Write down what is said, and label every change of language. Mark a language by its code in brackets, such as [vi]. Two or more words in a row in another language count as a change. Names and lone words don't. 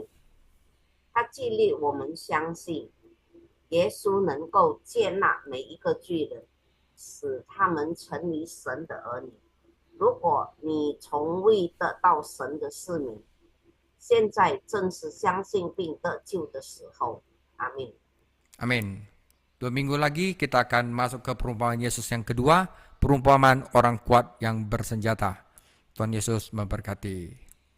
[zh] 他激励我们相信，耶稣能够接纳每一个罪人，使他们成为神的儿女。如果你从未得到神的赦免，现在正是相信并得救的时候。阿们。 [id] Amin. 2 minggu lagi kita akan masuk ke perumpamaan Yesus yang kedua, perumpamaan orang kuat yang bersenjata. Tuhan Yesus memberkati.